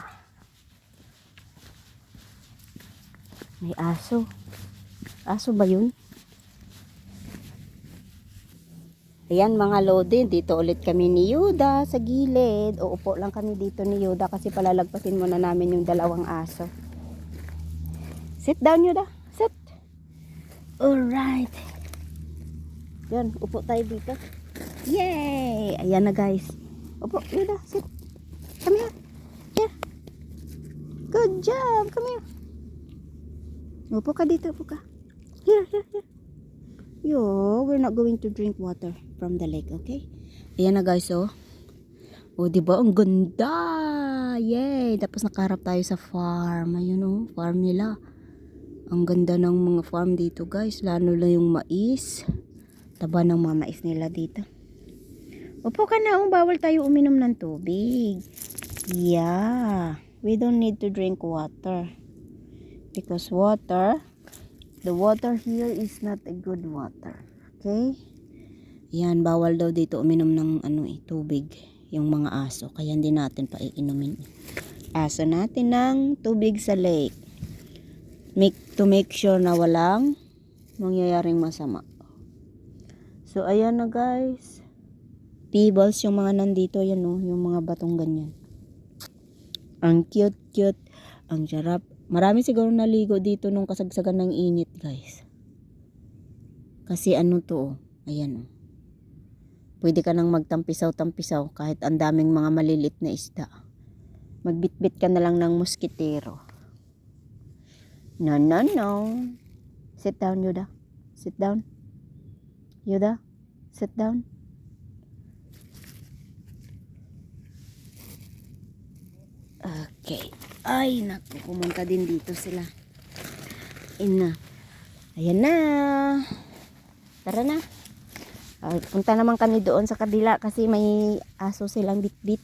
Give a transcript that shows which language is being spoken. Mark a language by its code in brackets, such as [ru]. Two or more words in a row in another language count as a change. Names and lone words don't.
[tl] May aso. Aso ba yun? Ayan mga lodi, dito ulit kami ni Yuda sa gilid. Uupo lang kami dito ni Yuda kasi palalagpasin muna namin yung dalawang aso. [en] Sit down Yuda, sit. Alright. [tl] Yan, upo tayo dito. Yay! Ayan na guys. Upo, [en] Yuda, sit. Come here. Here. Good job, come here. [tl] Upo ka dito, upo ka. [en] Here. Yo, we're not going to drink water from the lake, okay? [tl] Ayan na guys, oh. Oh, diba? Ang ganda! Yay! Tapos nakaharap tayo sa farm. Ayun, oh. Farm nila. Ang ganda ng mga farm dito, guys. Lalo na yung mais. Taba ng mga mais nila dito. Upo ka na, oh. Bawal tayo uminom ng tubig. [en] Yeah. We don't need to drink water. Because the water here is not a good water. Okay? [tl] Yan, bawal daw dito uminom ng tubig yung mga aso. Kaya hindi natin pa iinumin aso natin ng tubig sa lake. [en] To make sure [tl] na walang mangyayaring masama. So, ayan na guys. Pebbles yung mga nandito. Yan oh, yung mga batong ganyan. Ang cute. Ang sarap. Marami siguro naligo dito nung kasagsagan ng init, guys. Kasi ano to, ayan oh. Pwede ka nang magtampisaw-tampisaw kahit ang daming mga malilit na isda. Magbitbit ka na lang ng muskitero. [en] No. Sit down, Yuda. Sit down. Yuda, sit down. Okay. [tl] Ay, naku, pumunta din dito sila. Ayan na. Tara na. Punta naman kami doon sa kabila kasi may aso silang bitbit.